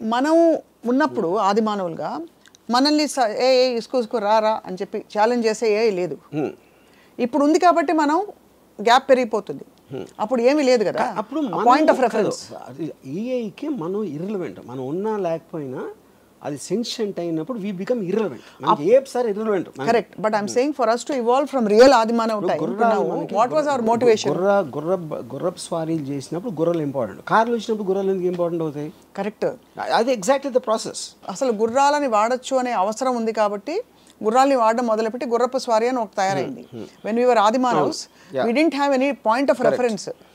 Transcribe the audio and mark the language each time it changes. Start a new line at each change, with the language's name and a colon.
Telugu: మనం ఉన్నప్పుడు ఆది మానవులుగా మనల్ని ఇసుకు రా అని చెప్పి ఛాలెంజ్ చేసే లేదు. ఇప్పుడు ఉంది కాబట్టి మనం గ్యాప్ పెరిగిపోతుంది. అప్పుడు ఏమీ లేదు కదా. అప్పుడు
English: point of reference
Telugu: ఏఐకి మనం ఇర్రిలవెంట్. మనం ఉన్నా లేకపోయినా అది సెన్షియంట్ అయినప్పుడు
English: We become irrelevant.
Telugu: మనకి ఏసారి irrelevant. Correct.
English: But I'm saying for us to evolve from real ఆది మానవ time, what was our motivation?
Telugu: గుర్రపు స్వారీలు చేసినప్పుడు గుర్రాలు ఇంపార్టెంట్, కార్లు వచ్చినప్పుడు గుర్రాలు ఎందుకు ఇంపార్టెంట్ అవుతాయి? కరెక్ట్.
English: అది exactly the process.
Telugu: అసలు గుర్రాలని వాడచ్చు అనే అవసరం ఉంది కాబట్టి గుర్రాలని వాడడం మొదలుపెట్టి గుర్రపు స్వారీ అని ఒక తయారైంది.
English: When we were ఆది మానవ్స్ we didn't have any point of reference.